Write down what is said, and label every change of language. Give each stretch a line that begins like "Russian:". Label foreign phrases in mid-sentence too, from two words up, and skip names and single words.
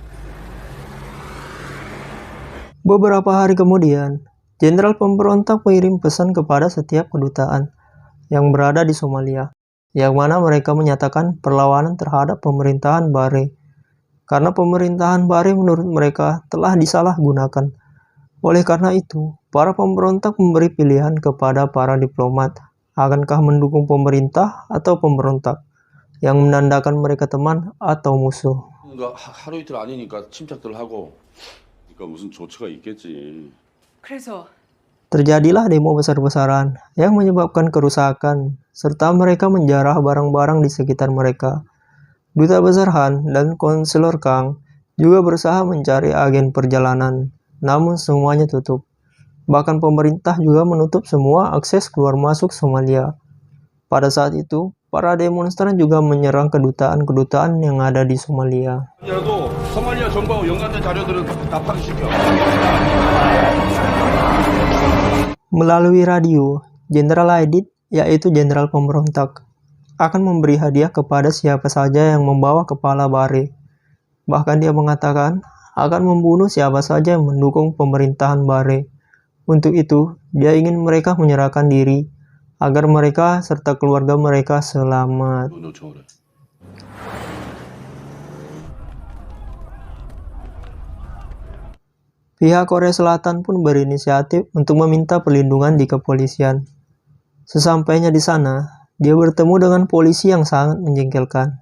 Indonesian: Beberapa hari kemudian, jenderal pemberontak mengirim pesan kepada setiap kedutaan yang berada di Somalia, yang mana mereka menyatakan perlawanan terhadap pemerintahan Barre, karena pemerintahan Barre menurut mereka telah disalahgunakan. Oleh karena itu, para pemberontak memberi pilihan kepada para diplomat, akankah mendukung pemerintah atau pemberontak, yang menandakan mereka teman atau musuh.
Korean: 그러니까 하루 이틀 아니니까 침착들 하고. 그러니까 무슨 조처가 있겠지. 그래서
Indonesian: Terjadilah demo besar-besaran yang menyebabkan kerusakan, serta mereka menjarah barang-barang di sekitar mereka. Duta Besar Han dan Konselor Kang juga berusaha mencari agen perjalanan, namun semuanya tutup. Bahkan pemerintah juga menutup semua akses keluar masuk Somalia. Pada saat itu, para demonstran juga menyerang kedutaan-kedutaan yang ada di Somalia.
Korean: 야도 소말리아 정부하고 연관된 자료들은 다 파기시켜.
Indonesian: Melalui radio, Jenderal Aidit, yaitu jenderal pemberontak, akan memberi hadiah kepada siapa saja yang membawa kepala Barre. Bahkan dia mengatakan akan membunuh siapa saja yang mendukung pemerintahan Barre. Untuk itu, dia ingin mereka menyerahkan diri agar mereka serta keluarga mereka selamat.
Korean: 너 저래.
Indonesian: Pihak Korea Selatan pun berinisiatif untuk meminta perlindungan di kepolisian. Sesampainya di sana, dia bertemu dengan polisi yang sangat menjengkelkan.